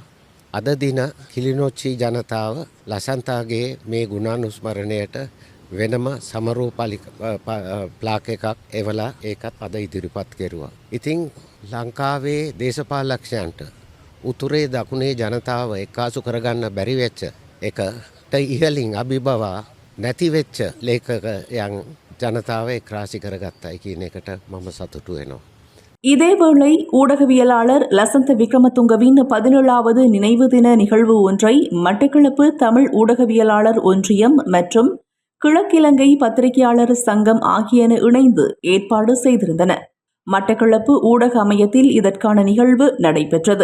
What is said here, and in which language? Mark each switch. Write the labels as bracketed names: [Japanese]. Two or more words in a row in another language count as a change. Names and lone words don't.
[Sinhala] අද දින කිලිනොච්චි ජනතාව ලසන්තාගේ මේ ගුණානුස්මරණයට වෙනම සමරූ ප්ලාක් එකක් එවලා ඒකත් අද ඉදිරිපත් කෙරුවා. ඉතින් ලංකාවේ දේශපාලකයන්ට උතුරේ දකුණේ ජනතාව එක්කාසු කරගන්න බැරි වෙච්ච එකට ඉහලින් අභිබවා නැති වෙච්ච ලේඛකයන් ජනතාව එක්රාසි කරගත්තයි කියන එකට මම සතුටු වෙනවා. [Tamil] இதேவேளை ஊடகவியலாளர் லசந்த விக்ரமதுங்கவின் 17வது நினைவு தின நிகழ்வு ஒன்றை மட்டக்களப்பு தமிழ் ஊடகவியலாளர் ஒன்றியம் மற்றும் கிழக்கிலங்கை பத்திரிகையாளர் சங்கம் ஆகியன இணைந்து ஏற்பாடு செய்திருந்தன. மட்டக்களப்பு ஊடக அமையத்தில் இதற்கான நிகழ்வு நடைபெற்றது.